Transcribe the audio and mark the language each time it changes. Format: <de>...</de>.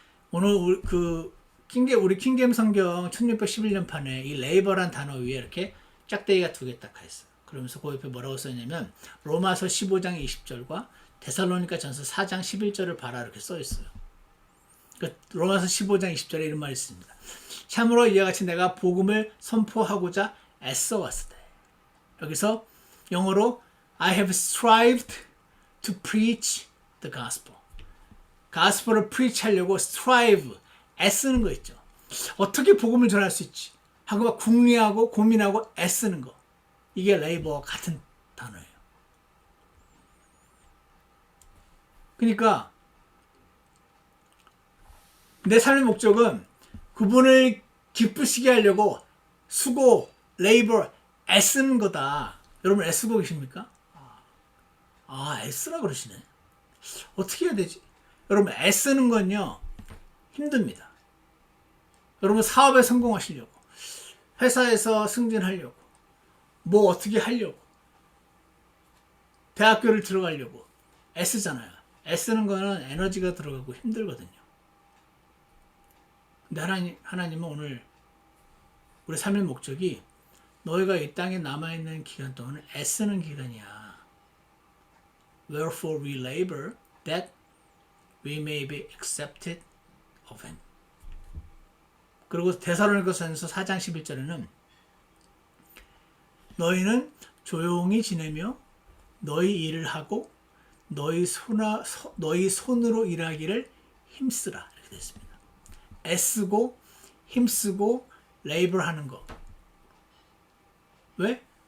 <ko>오늘 우리 킹겜 성경 1611년판에 이 레이버란 단어 위에 이렇게 짝대기가 두 개 딱 있어요. 그러면서 그 옆에 뭐라고 써있냐면 로마서 15장 20절과 데살로니가 전서 4장 11절을 봐라 이렇게 써 있어요. 로마서 15장 20절에 이런 말이 있습니다. 참으로 이와 같이 내가 복음을 선포하고자 애써 왔으되. 여기서 영어로</ko> <en>I have strived to preach the gospel.</en> <ko>가스펠을 preach 하려고 strive, 애쓰는 거 있죠. 어떻게 복음을 전할 수 있지? 하고 막 궁리하고 고민하고 애쓰는 거. 이게 레이버와 같은 단어예요. 그러니까 내 삶의 목적은 그분을 기쁘시게 하려고 수고, 레이버, 애쓰는 거다. 여러분 애쓰고 계십니까? 애쓰라 그러시네. 어떻게 해야 되지? 여러분 애쓰는 건요 힘듭니다. 여러분 사업에 성공하시려고 회사에서 승진하려고 뭐 어떻게 하려고 대학교를 들어가려고 애쓰잖아요. 애쓰는 거는 에너지가 들어가고 힘들거든요. 근데 하나님은 오늘 우리 삶의 목적이 너희가 이 땅에 남아있는 기간 동안은 애쓰는 기간이야.</ko> <en>Wherefore we labor that we may be accepted of him.</en> <ko>그리고 데살로니가전서 4장 11절에는 너희는 조용히 지내며 너희 일을 하고 너희 손으로 일하기를 힘쓰라 이렇게 되어 있습니다. 애쓰고 힘쓰고 레이버 하는 거. 왜?</ko>